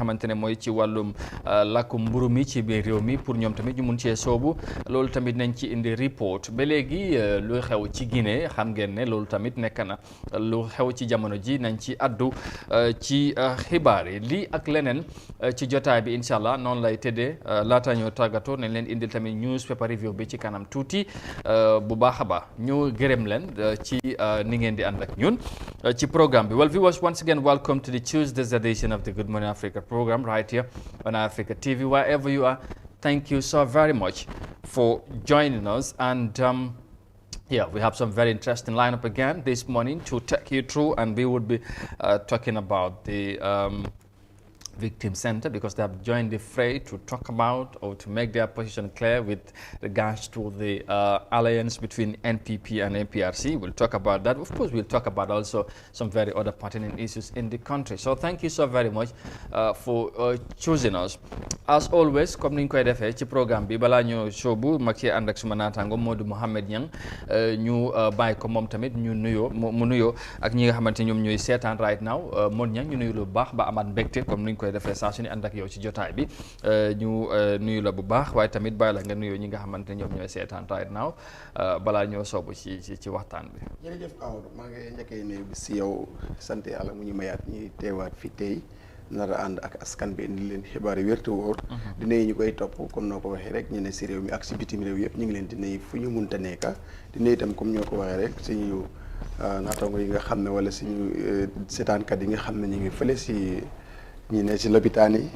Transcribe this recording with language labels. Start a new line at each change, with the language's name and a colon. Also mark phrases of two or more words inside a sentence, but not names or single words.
Wolof: xamante ne mooy ci wàllum làkkum mburu mi ci biir réew mi pour ñoom tamit ñu mun cee soobu loolu tamit nañ ci indi report ba léegi lu xew ci Guinée xam ngeen ne loolu tamit nekk na lu xew ci jamono ji nañ ci addu ci xibaar yi lii ak leneen ci jotaay bi
Arabic: إن شاء الله
Wolof: noonu lay tëddee laata ñoo tàggatoo nañ leen indil tamit
English: newspaper review
Wolof: bi ci kanam tuuti bu baax a baax ñu gërëm leen ci ni ngeen di ànd ak ñun ci programme bi.
English: Well, viewers, once again welcome to the Tuesday's edition of the Good Morning Africa program right here on Africa TV. Wherever you are, thank you so very much for joining us and yeah, we have some very interesting lineup again this morning to take you through, and we would be talking about the Victim Center because they have joined the fray to talk about or to make their position clear with regards to the alliance between NPP and APRC. We'll talk about that. Of course, we'll talk about also some very other pertinent issues in the country. So thank you so very much for choosing us. As always,
Wolof: comme niñ koy defee ci programme bi balaa ñu soobu mag ci ànd ak suma naataango Modou Mohamed Niang ñu bàyyi ko moom tamit ñu nuyoo mu nuyoo ak ñi nga xamante ñoom ñooy seetaan
English: right now
Wolof: Modou Niang ñu nuyu lu baax ba amaat mbégte comme niñ koy defee saa su ñu ànd ak yow ci jotaay bi ñu nuyu la bu baax waaye tamit bàyyi la nga nuyoo ñi nga xamante ñoom ñooy seetaan
English: right now
Wolof: balaa ñoo soobu ci waxtaan bi. jërëjëf Amadou maa ngi njëkkee nuyu bi si yow sant yàlla mu ñu mayaat ñuy teewaat fi tey nar a ànd ak askan bi indi leen xibaar yu wér te wóor di nuyu ñu koy topp comme noo ko waxee rek ñu ne si réew mi ak si bitim réew yëpp ñu ngi leen di nuyu fu ñu munta nekka di nuyu itam comme ñoo ko waxee rek suñu naataango yi nga xam ne wala suñu seetaankat yi nga xam ne ñu ngi fële si ñi ne si lopitaan yi